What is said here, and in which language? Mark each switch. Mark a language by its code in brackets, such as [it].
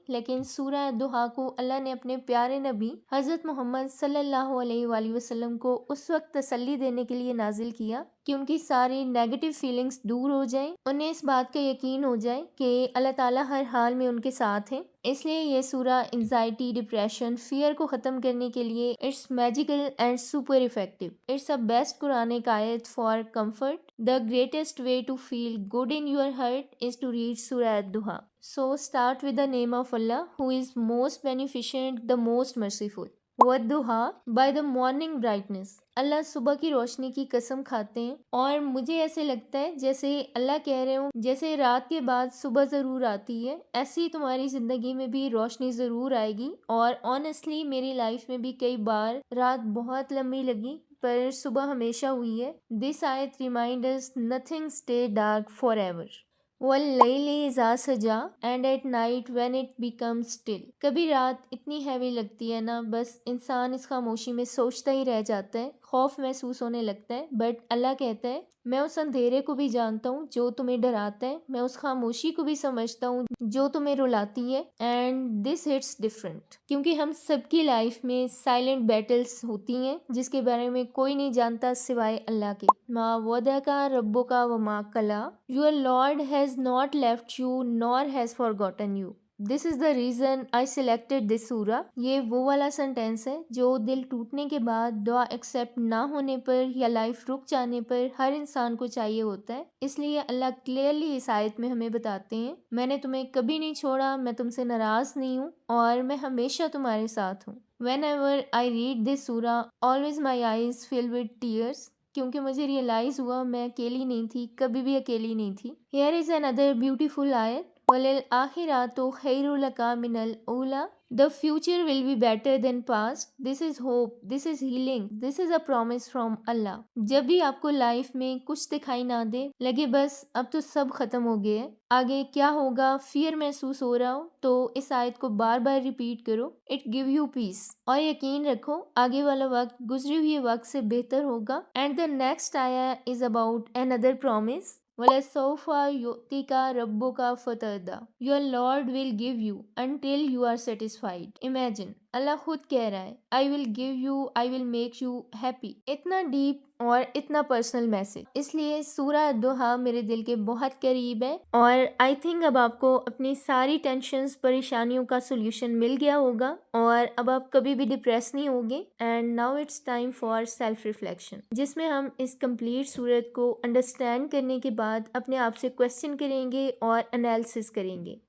[ur] لیکن سورہ الدحا کو اللہ نے اپنے پیارے نبی حضرت محمد صلی اللہ علیہ وآلہ وسلم کو اس وقت تسلی دینے کے لیے نازل کیا کہ ان کی ساری نیگیٹو فیلنگز دور ہو جائیں، انہیں اس بات کا یقین ہو جائے کہ اللہ تعالیٰ ہر حال میں ان کے ساتھ ہیں. اس لیے یہ سورہ انزائٹی، ڈپریشن، فیئر کو ختم کرنے کے لیے [en] It's magical and super effective. It's a best Quranic آیت for comfort. The greatest way to feel good in your heart is to read Surah Ad-Duha. So start with the name of Allah, who is most beneficent, the most merciful. وَالدُّحَا by the morning brightness. [ur] اللہ صبح کی روشنی کی قسم کھاتے ہیں، اور مجھے ایسے لگتا ہے جیسے اللہ کہہ رہے ہوں جیسے رات کے بعد صبح ضرور آتی ہے، ایسی تمہاری زندگی میں بھی روشنی ضرور آئے گی. اور آنیسٹلی میری لائف میں بھی کئی بار رات بہت لمبی لگی پر صبح ہمیشہ ہوئی ہے. [en] This آیت remind us nothing stay dark forever. [ar] وَاللَّيْلِ إِذَا سَجَا [en] and at night when it becomes still. [ur] کبھی رات اتنی ہیوی لگتی ہے نا، بس انسان اس خاموشی میں سوچتا ہی رہ جاتا ہے، خوف محسوس ہونے لگتا ہے. بٹ اللہ کہتا ہے میں اس اندھیرے کو بھی جانتا ہوں جو تمہیں ڈراتا ہے، میں اس خاموشی کو بھی سمجھتا ہوں جو تمہیں رلاتی ہے. [en] and this hits different, [ur] کیونکہ ہم سب کی لائف میں سائلنٹ بیٹلز ہوتی ہیں جس کے بارے میں کوئی نہیں جانتا سوائے اللہ کے. [ar] ما ودعک ربک وما قلی. [en] Your Lord has not left you nor has forgotten you. This is the reason I selected this surah. [ur] یہ وہ والا سنٹینس ہے جو دل ٹوٹنے کے بعد دعا ایکسیپٹ نہ ہونے پر یا لائف رک جانے پر ہر انسان کو چاہیے ہوتا ہے. اس لیے اللہ کلیئرلی اس آیت میں ہمیں بتاتے ہیں میں نے تمہیں کبھی نہیں چھوڑا، میں تم سے ناراض نہیں ہوں اور میں ہمیشہ تمہارے ساتھ ہوں. [en] Whenever I read this surah, always my eyes fill with tears. [ur] کیونکہ مجھے ریئلائز ہوا میں اکیلی نہیں تھی، کبھی بھی اکیلی نہیں تھی. [en] Here is another beautiful ayat. [ar] وَلِلْآخِرَةُ خَيْرٌ لَكَ مِنَ الْأُولَى. [en] The future will be better than past. This is hope. This is healing. This is a promise from Allah. [ur] جب بھی آپ کو لائف میں کچھ دکھائی نہ دے، لگے بس اب تو سب ختم ہو گیا ہے، آگے کیا ہوگا، فیئر محسوس ہو رہا ہو، تو اس آیت کو بار بار ریپیٹ کرو. [en] It give you peace. [ur] اور یقین رکھو آگے والا وقت گزرے ہوئے وقت سے بہتر ہوگا. [en] And the next ayah is about another promise. [ar] وَلَسَوْفَ يُؤْتِكَ رَبُّكَ فَتَرْضَىٰ. [en] Your Lord will give you until you are satisfied. Imagine, [ur] اللہ خود کہہ رہا ہے [en] I will give you, I will make you happy. [ur] اتنا ڈیپ اور اتنا پرسنل میسج. اس لیے سورہ الدحا میرے دل کے بہت قریب ہے، اور آئی تھنک اب آپ کو اپنی ساری ٹینشنز، پریشانیوں کا سولوشن مل گیا ہوگا اور اب آپ کبھی بھی ڈپریس نہیں ہوگے. [en] and now it's time for self reflection, [ur] جس میں ہم اس کمپلیٹ سورت کو انڈرسٹینڈ کرنے کے بعد اپنے آپ سے کویسچن کریں گے اور انالیسس کریں گے.